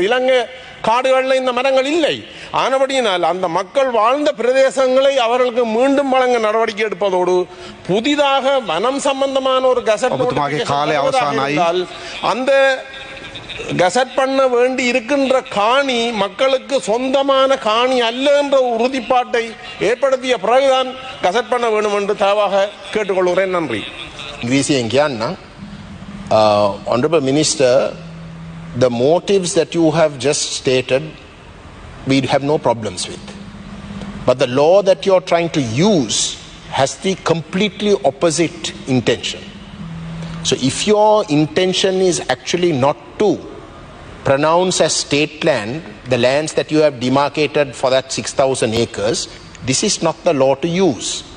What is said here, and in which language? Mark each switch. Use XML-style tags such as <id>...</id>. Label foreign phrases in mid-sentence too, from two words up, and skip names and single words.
<ta>இலங்கை காடுகளில் இந்த மரங்கள் இல்லை. ஆனபடியினால் அந்த மக்கள் வாழ்ந்த பிரதேசங்களை அவர்களுக்கு மீண்டும் வழங்க நடவடிக்கை எடுப்பதோடு புதிதாக வனம் சம்பந்தமான ஒரு கசட் அந்த கசட் பண்ண வேண்டி இருக்கின்ற காணி மக்களுக்கு சொந்தமான காணி அல்ல என்ற உறுதிப்பாட்டை ஏற்படுத்திய பிறகுதான் கசட் பண்ண வேண்டும் என்று தயவாக கேட்டுக்கொள்கிறேன். நன்றி.</ta> <si>ඉංග්‍රීසියෙන් කියන්න</si> <en>Honorable Minister, the motives that you have just stated we have no problems with, but the law that you are trying to use has the completely opposite intention. So if your intention is actually not to pronounce as state land the lands that you have demarcated for that 6,000 acres, this is not the law to use.</en>